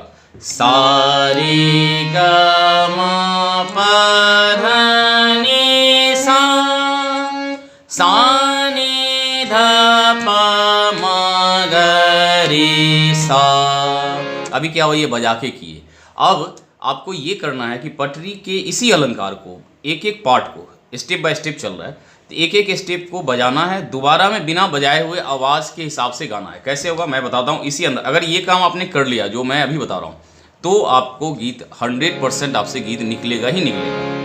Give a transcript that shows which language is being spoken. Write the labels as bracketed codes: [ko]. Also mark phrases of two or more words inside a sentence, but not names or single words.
[hi] सा रे ग म प ध नी सा, सा नी ध प म ग रे सा। अभी क्या हुआ, ये बजा के किए। अब आपको ये करना है कि पटरी के इसी अलंकार को, एक एक पार्ट को, [en] step by step [hi] चल रहा है तो एक एक स्टेप को बजाना है, दोबारा में बिना बजाए हुए आवाज़ के हिसाब से गाना है। कैसे होगा मैं बताता हूँ इसी अंदर। अगर ये काम आपने कर लिया जो मैं अभी बता रहा हूँ, तो आपको गीत 100% आपसे गीत निकलेगा ही निकलेगा।